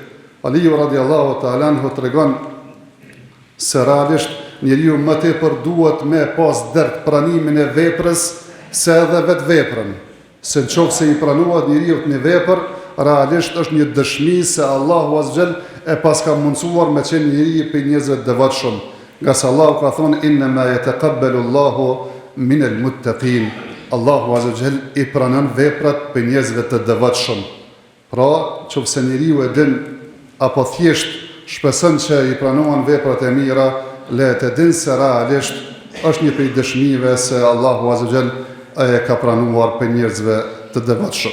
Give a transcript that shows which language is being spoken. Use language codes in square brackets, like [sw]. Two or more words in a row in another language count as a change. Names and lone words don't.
[sq] Aliu [ar] رضي الله تعالى عنه [sq] tregon se realisht njeriu më tepër duhet me pas dert pranimin e veprës se edhe vetë veprën. Se nëse i pranohet njeriu një vepër, realisht është një dëshmi se Allahu [ar] عز وجل [sq] e pas ka mundsuar me qenë njeriu për njerëzve të devotshëm. Nga se Allahu ka thonë [ar] إنما يتقبل الله من المتقين. [sq] Allahu [ar] عز وجل [sq] i pranon veprat për njerëzve të devotshëm. Pra, nëse njeriu e din apo thjesht shpeson që i pranohen veprat e mira, le të din se realisht është një prej dëshmive se Allahu [ar] عز وجل [sq] e ka pranuar për njerëzve të devotshëm.